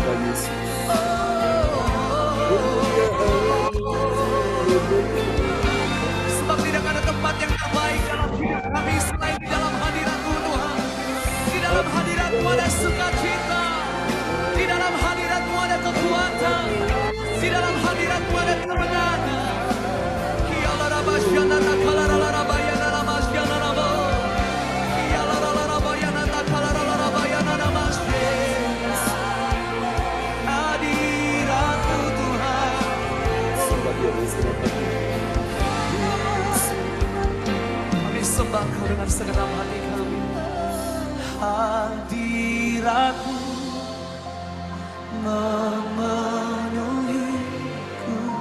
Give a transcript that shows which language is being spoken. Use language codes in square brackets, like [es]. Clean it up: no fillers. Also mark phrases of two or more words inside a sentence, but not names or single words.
[id] Sebab tidak ada tempat yang terbaik dalam hidup kami selain di dalam hadirat-Mu Tuhan. Di dalam hadirat-Mu ada sukacita. Di dalam hadirat-Mu ada kekuatan. Di dalam hadirat-Mu ada kemenangan. Kiala rabasyana takala rabayana namasyana namo. Kiala rabayana takala rabayana namasyana. Hadirat-Mu Tuhan. Kami sembah Kau dengan segenap hati kami. Hadirat-Mu memenuhiku.